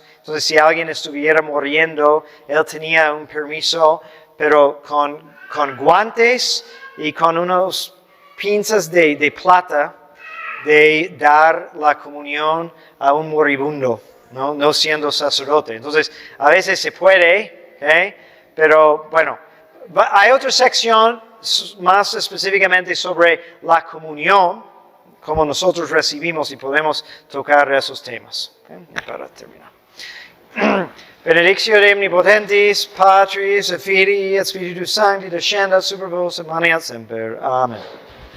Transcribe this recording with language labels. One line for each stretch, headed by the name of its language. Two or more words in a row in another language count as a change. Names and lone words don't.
Spanish: Entonces si alguien estuviera muriendo, él tenía un permiso, pero con guantes y con unos pinzas de plata de dar la comunión a un moribundo, no siendo sacerdote. Entonces, a veces se puede, ¿okay? Pero hay otra sección más específicamente sobre la comunión, como nosotros recibimos y podemos tocar esos temas. ¿Okay? Para terminar.
Latin: Benedictio de omnipotentis, Patris, et Filii, et Spiritus Sancti, descendat super vos et maneat semper. Amen.